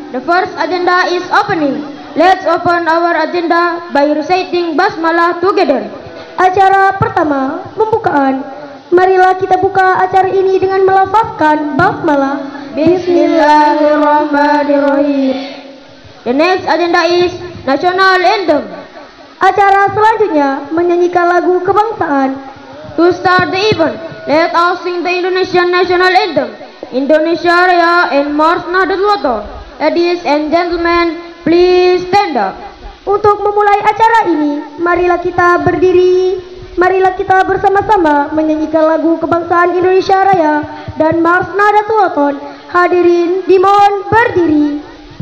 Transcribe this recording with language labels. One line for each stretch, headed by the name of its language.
English: The first agenda is opening. Let's open our agenda by reciting basmalah together.
Indonesian: Acara pertama, pembukaan. Marilah kita buka acara ini dengan melafazkan basmalah.
Arabic: Bismillahirrahmanirrahim.
English: The next agenda is National Anthem.
Indonesian: Acara selanjutnya menyanyikan lagu kebangsaan.
English: To start the event, let us sing the Indonesian National Anthem, Indonesia Raya and March Nahdlatul Wathon. Ladies and gentlemen, please stand up.
Indonesian: Untuk memulai acara ini, marilah kita berdiri. Marilah kita bersama-sama menyanyikan lagu kebangsaan Indonesia Raya dan March Nahdlatul Wathon. Hadirin dimohon berdiri.